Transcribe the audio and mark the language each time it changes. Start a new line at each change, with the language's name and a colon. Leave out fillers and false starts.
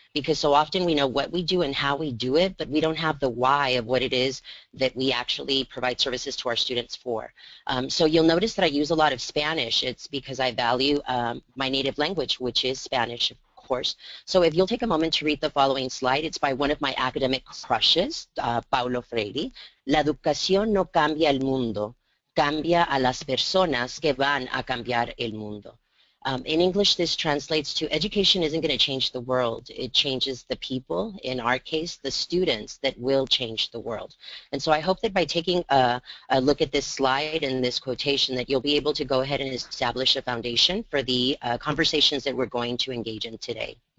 English: Because so often we know what we do and how we do it, but we don't have the why of what it is that we actually provide services to our students for. So you'll notice that I use a lot of Spanish. It's because I value my native language, which is Spanish, of course. So if you'll take a moment to read the following slide, it's by one of my academic crushes, Paulo Freire.
Spanish: La educación no cambia el mundo. Cambia a las personas que van a cambiar el mundo.
English: In English, this translates to education isn't going to change the world. It changes the people, in our case, the students that will change the world. And so I hope that by taking a look at this slide and this quotation that you'll be able to go ahead and establish a foundation for the conversations that we're going to engage in today.